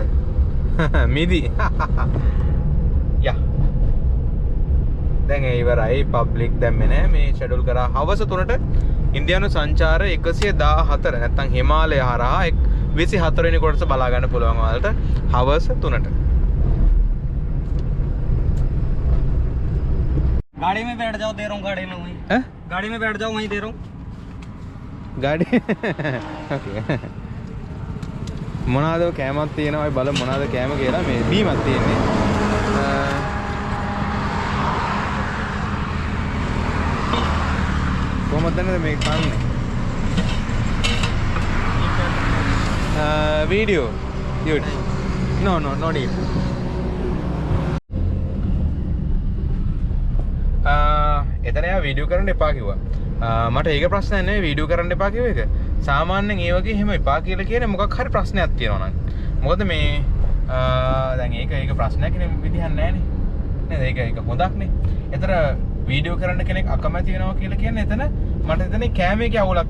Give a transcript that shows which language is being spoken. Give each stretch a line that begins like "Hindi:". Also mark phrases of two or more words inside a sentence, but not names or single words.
Sinhala: මිදි. යා දැන් ඉවරයි පබ්ලික් දැම්මේ නෑ මේ ෂෙඩියුල් කරා හවස 3ට ඉන්දියානු සංචාර 114 නැත්නම් හිමාලය හරහා 24 වෙනි කොටස බලා ගන්න පුළුවන් ඔයාලට හවස 3ට
Hindi: गाड़ी में बैठ जाओ दे रहा हूँ गाड़ी में वहीं हैं गाड़ी में बैठ जाओ वहीं दे रहा हूँ गाड़ी ओके
Sinhala: මොනවාද කෑමක් තියෙනවා බලමු මොනවාද කෑම කියලා මේ බීමක් තියෙන්නේ කොහොමද දැනද මේ කන්නේ
English: video dude no need
Sinhala: එතන යා වීඩියෝ කරන්න එපා කිව්වා මට ඒක ප්‍රශ්නයක් නෙවෙයි වීඩියෝ කරන්න එපා කිව්ව එක සාමාන්‍යයෙන් ඒ වගේ එහෙම එපා කියලා කියන්නේ මොකක් හරි ප්‍රශ්නයක් තියෙනවා නම් මොකද මේ දැන් ඒක ප්‍රශ්නයක් නේ විදිහක් නැහැ නේ නේද ඒක හොඳක් නේ එතන වීඩියෝ කරන්න කෙනෙක් අකමැති වෙනවා කියලා කියන්නේ එතන මට එතන කැමරේ අවුලක්